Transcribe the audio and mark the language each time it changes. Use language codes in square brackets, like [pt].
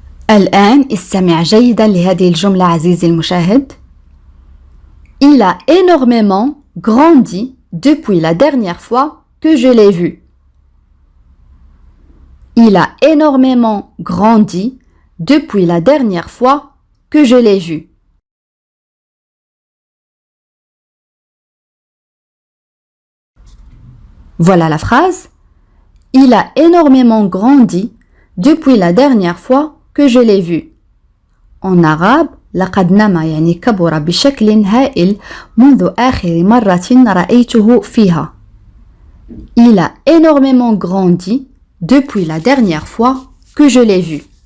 [ar] الآن استمع جيدا لهذه الجملة عزيزي المشاهد. [fr] Il a énormément grandi depuis la dernière fois que je l'ai vu. Il a énormément grandi depuis la dernière fois que je l'ai vu. Voilà la phrase. Il a énormément grandi depuis la dernière fois que je l'ai vu. En arabe, [ar] لقد نما يعني كبر بشكل هائل منذ آخر مرة رأيته فيها. [fr] Il a énormément grandi depuis la dernière fois que je l'ai vu.